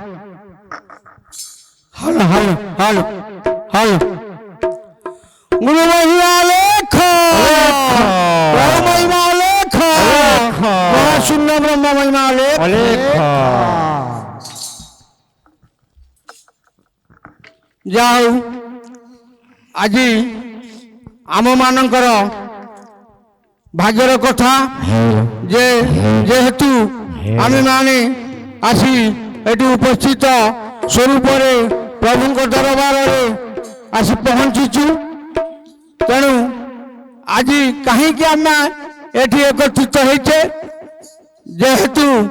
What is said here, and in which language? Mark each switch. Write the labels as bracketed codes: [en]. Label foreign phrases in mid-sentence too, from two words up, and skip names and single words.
[en] hello hello hello hello [or] ଗୁରୁ ମହିମା ଅଲେଖ ବ୍ରହ୍ମ ମହିମା ଅଲେଖ ମହାଶୂନ୍ୟ ବ୍ରହ୍ମ ମହିମା ଅଲେଖ অলেখ ଯାଉ ଆଜି ଆମମାନଙ୍କର ଭାଗ୍ୟର କଥା ଯେ ଯେହେତୁ ଆମେମାନେ ଆସି ଏଠି ଉପସ୍ଥିତ ସ୍ୱରୂପରେ ପ୍ରଭୁଙ୍କ ଦରବାରରେ ଆସି ପହଞ୍ଚିଛୁ ତେଣୁ ଆଜି କାହିଁକି ଆମେ ଏଠି ଏକତ୍ରିତ ହେଇଛେ ଯେହେତୁ